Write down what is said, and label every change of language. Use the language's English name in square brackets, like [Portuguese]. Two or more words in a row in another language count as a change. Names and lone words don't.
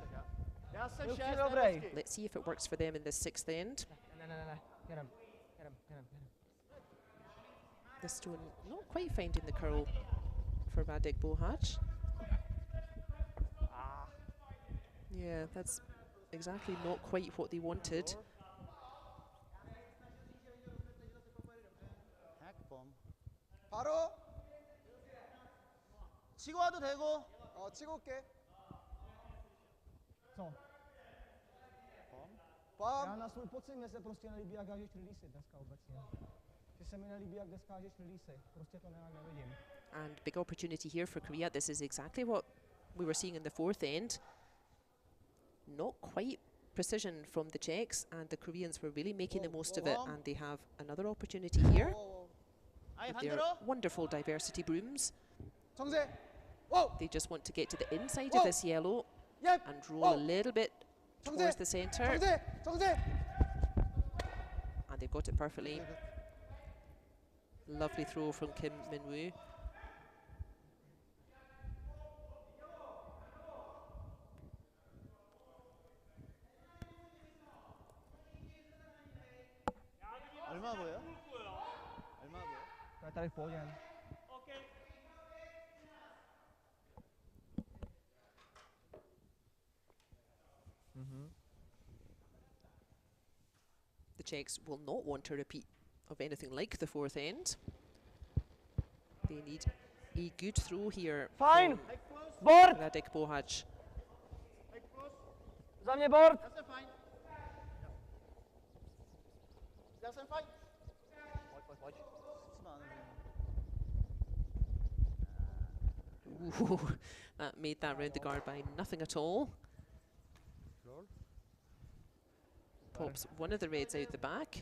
[English] Let's see if it works for them in the 6th end. The stone not quite finding the curl for Radek Bohaj. Yeah, that's exactly not quite what they wanted. [Korean] 바로 치고 와도 되고. 치고 올게. [Czech] Já na svůj pocit, mě se prostě nelíbí, jak hážeš releasy dneska obecně. Že se mi nelíbí, jak dneska hážeš releasy. Prostě to nějak nevidím. [English] And big opportunity here for Korea. This is exactly what we were seeing in the 4th end. Not quite precision from the Czechs, and the Koreans were really making the most of it, and they have another opportunity here with their wonderful diversity brooms. They just want to get to the inside of this yellow and roll a little bit towards the centre. And they've got it perfectly. Lovely throw from Kim Min-woo. [Korean] 얼마 보여? 얼마 보여? [Czech] Tady v pohodě. [English] The Czechs will not want a repeat of anything like the 4th end. They need a good throw here. Fine! Board! Radek Bohaj. [Czech] Za mě board! [English] Ooh, that made that round the guard by nothing at all. Pops one of the reds out the back.